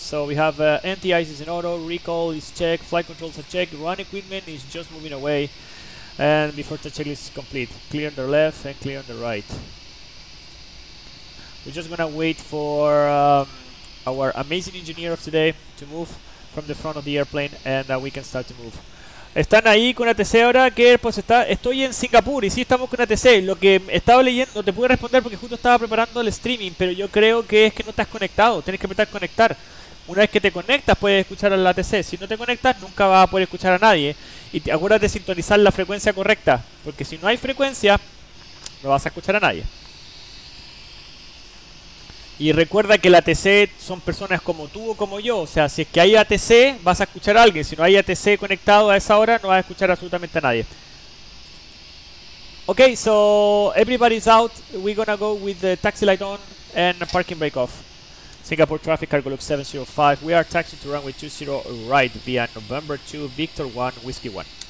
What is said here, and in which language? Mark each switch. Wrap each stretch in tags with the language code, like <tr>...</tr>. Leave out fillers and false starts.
<en>So we have anti-ice is in auto, recall is checked, flight controls are checked, run equipment is just moving away, and before start checklist is complete. Clear on the left and clear on the right. We're just gonna wait for our amazing engineer of today to move from the front of the airplane, and we can start to move.</en> <es>Están ahí con ATC ahora, que pues estoy en Singapur y sí estamos con ATC. Lo que estaba leyendo, no te pude responder porque justo estaba preparando el streaming, pero yo creo que es que no estás conectado, tienes que apretar conectar. Una vez que te conectas puedes escuchar al ATC, si no te conectas nunca vas a poder escuchar a nadie. Y acuérdate de sintonizar la frecuencia correcta, porque si no hay frecuencia no vas a escuchar a nadie. Y recuerda que el ATC son personas como tú o como yo. O sea, si es que hay ATC, vas a escuchar a alguien. Si no hay ATC conectado a esa hora, no vas a escuchar absolutamente a nadie.</es> <en>Okay, so everybody's out. We're gonna go with the taxi light on and parking brake off. Singapore traffic, cargo loop 705. We are taxiing to runway 20 right via November 2, Victor 1, Whiskey 1.</en>